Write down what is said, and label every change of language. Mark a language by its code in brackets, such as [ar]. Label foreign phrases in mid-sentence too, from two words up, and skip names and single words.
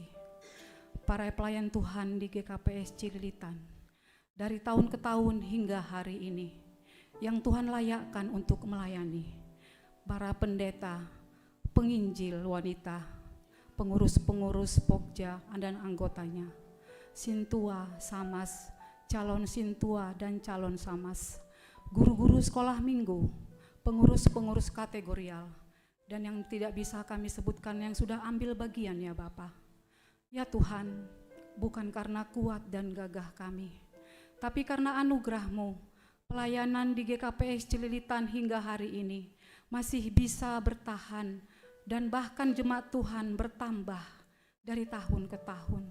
[id] Para pelayan Tuhan di GKPS Cililitan, dari tahun ke tahun hingga hari ini, yang Tuhan layakkan untuk melayani para pendeta, penginjil wanita, pengurus-pengurus Pokja dan anggotanya, Sintua, Samas, calon Sintua dan calon Samas, guru-guru sekolah minggu, pengurus-pengurus kategorial, dan yang tidak bisa kami sebutkan yang sudah ambil bagian ya Bapa. Ya Tuhan, bukan karena kuat dan gagah kami, tapi karena anugerah-Mu, pelayanan di GKPS Cililitan hingga hari ini masih bisa bertahan dan bahkan jemaat Tuhan bertambah dari tahun ke tahun.